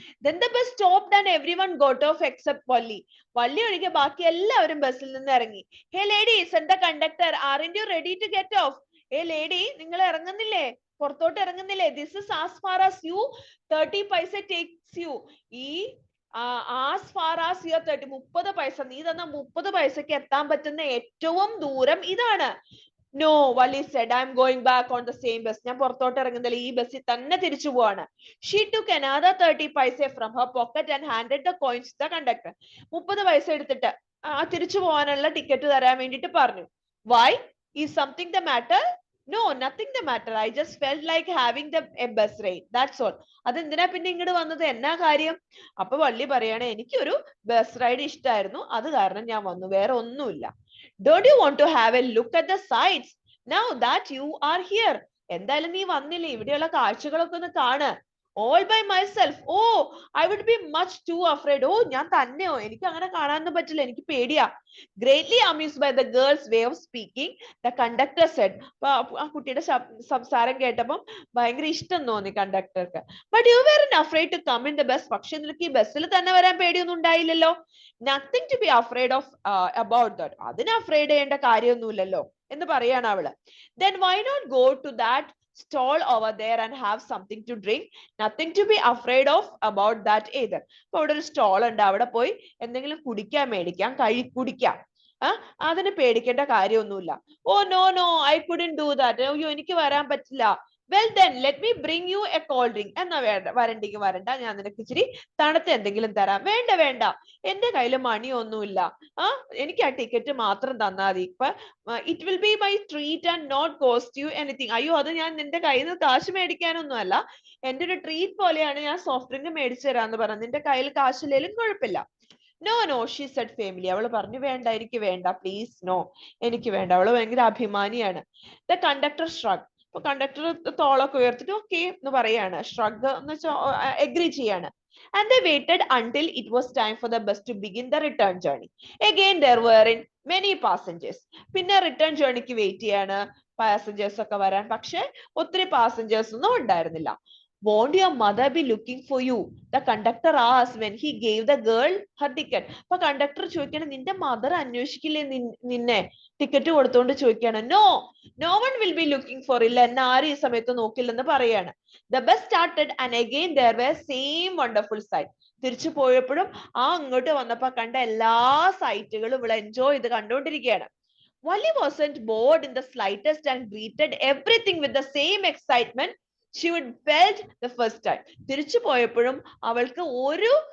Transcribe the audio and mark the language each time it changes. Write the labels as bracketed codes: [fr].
[en] Then the bus stopped and everyone got off except Valli. [ml] വള്ളി ഒഴികെ ബാക്കി എല്ലാവരും ബസ്സിൽ നിന്ന് ഇറങ്ങി. [en] Hey ladies, said the conductor, aren't you ready to get off? Hey lady, [ml] നിങ്ങൾ ഇറങ്ങുന്നില്ലേ? പുറത്തോട്ട് ഇറങ്ങുന്നില്ലേ? [en] This is as far as you 30 paise takes you. [ml] ഈ [en] as far as your [ml] 30 പൈസ, നീ തന്ന 30 പൈസക്ക് എത്താൻ പറ്റുന്ന ഏറ്റവും ദൂരം ഇതാണ്. [en] No, Valli said, I am going back on the same bus. [ml] ഞാൻ പുറത്തോട്ട് ഇറങ്ങുന്നില്ല, ഈ ബസ്സിൽ തന്നെ തിരിച്ചു പോവാണ്. [en] She took another 30 paise from her pocket and handed the coins to the conductor. [ml] 30 പൈസ എടുത്തിട്ട് തിരിച്ചു പോകാനുള്ള ടിക്കറ്റ് തരാൻ വേണ്ടിട്ട് പറഞ്ഞു. [en] Why? Is something the matter? No, nothing the matter. I just felt like having a bus ride. That's all. [ml] അതെന്തിനാ പിന്നെ ഇങ്ങോട്ട് വന്നത്, എന്നാ കാര്യം? അപ്പൊ വള്ളി പറയാണ്, എനിക്കൊരു ബസ് റൈഡ് ഇഷ്ടമായിരുന്നു, അത് കാരണം ഞാൻ വന്നു, വേറെ ഒന്നുമില്ല. [en] Don't you want to have a look at the sights now that you are here? [ml] എന്തായാലും നീ വന്നില്ലേ, ഇവിടെയുള്ള കാഴ്ചകളൊക്കെ ഒന്ന് കാണ്. [en] All by myself? Oh, I would be much too afraid. [ml] Oh, ഞാൻ തന്നെയോ, എനിക്ക് അങ്ങനെ കാണാനൊന്നും പറ്റില്ല, എനിക്ക് പേടിയാ. [en] Greatly amused by the girl's way of speaking, the conductor said. [ml] ആ കുട്ടിയുടെ സംസാരം കേട്ടപ്പം ഭയങ്കര ഇഷ്ടം തോന്നി കണ്ടക്ടർക്ക്. [en] But you weren't afraid to come in the bus. [ml] പക്ഷെ നിനക്ക് ഈ ബസ്സിൽ തന്നെ വരാൻ പേടിയൊന്നും ഉണ്ടായില്ലല്ലോ. [en] Nothing to be afraid of about that. [ml] അതിന് അഫ്രൈഡ് ചെയ്യേണ്ട കാര്യമൊന്നുമില്ലല്ലോ എന്ന് പറയാണ് അവള്. [en] Then why not go to that stall over there and have something to drink? Nothing to be afraid of about that either. [ml] അപ്പൊ അവിടെ ഒരു സ്റ്റോൾ ഉണ്ട്, അവിടെ പോയി എന്തെങ്കിലും കുടിക്കാൻ മേടിക്കാം, കുടിക്കാം. അതിന് പേടിക്കേണ്ട കാര്യമൊന്നുമില്ല. [en] Oh no, I couldn't do that. [ml] അയ്യോ എനിക്ക് വരാൻ പറ്റില്ല. [en] Well then, let me bring you a cold drink. [ml] എന്നാ വരണ്ടെങ്കിൽ വരണ്ട, ഞാൻ നിനക്ക് ഇച്ചിരി തണുത്ത എന്തെങ്കിലും തരാം. വേണ്ട, എന്റെ കയ്യിൽ മണിയൊന്നുമില്ല. എനിക്ക് ആ ടിക്കറ്റ് മാത്രം തന്നാൽ മതി. [en] It will be my treat and not cost you anything. [ml] അയ്യോ, അത് ഞാൻ നിന്റെ കയ്യിൽ നിന്ന് കാശ് മേടിക്കാനൊന്നും അല്ല, എന്റെ ഒരു ട്രീറ്റ് പോലെയാണ്, ഞാൻ സോഫ്റ്റ് ഡ്രിങ്ക് മേടിച്ചു തരാന്ന് പറഞ്ഞു. നിന്റെ കയ്യിൽ കാശില്ലേലും കുഴപ്പമില്ല. [en] No, she said faintly. [ml] അവള് പറഞ്ഞു, വേണ്ട, എനിക്ക് വേണ്ട, പ്ലീസ്, നോ, എനിക്ക് വേണ്ട. അവള് ഭയങ്കര അഭിമാനിയാണ്. [en] The conductor shrugged. [ml] അപ്പൊ കണ്ടക്ടർ തോളൊക്കെ ഉയർത്തിട്ട് ഓക്കെ എന്ന് പറയാണ്. ഷ്രഗ് എന്ന് വെച്ചാൽ അഗ്രി ചെയ്യാണ്. [en] And they waited until it was time for the bus to begin the return journey. Again there were many passengers. [ml] പിന്നെ റിട്ടേൺ ജേർണിക്ക് വെയിറ്റ് ചെയ്യാണ് പാസഞ്ചേഴ്സ് ഒക്കെ വരാൻ. പക്ഷെ ഒത്തിരി പാസഞ്ചേഴ്സ് ഒന്നും ഉണ്ടായിരുന്നില്ല. [en] Won't your mother be looking for you? The conductor asked when he gave the girl her ticket. [ml] അപ്പൊ conductor ചോദിക്കാണ്, നിന്റെ മദർ അന്വേഷിക്കില്ലേ നിന്നെ? ടിക്കറ്റ് കൊടുത്തോണ്ട് ചോദിക്കാണ്. [en] No one will be looking for. [ml] ഇല്ല, എന്നെ ആരും ഈ സമയത്ത് നോക്കില്ലെന്ന് പറയാണ്. [en] The bus started and again there were same wonderful sight. [ml] തിരിച്ചു പോയപ്പോഴും അങ്ങോട്ട് വന്നപ്പോ കണ്ട എല്ലാ സൈറ്റുകളും ഇവിടെ എൻജോയ് ചെയ്ത് കണ്ടുകൊണ്ടിരിക്കുകയാണ്. [en] Valli wasn't bored in the slightest and greeted everything with the same excitement she would felt the first time. [ml] തിരിച്ചു പോയപ്പോഴും അവൾക്ക് ഒരു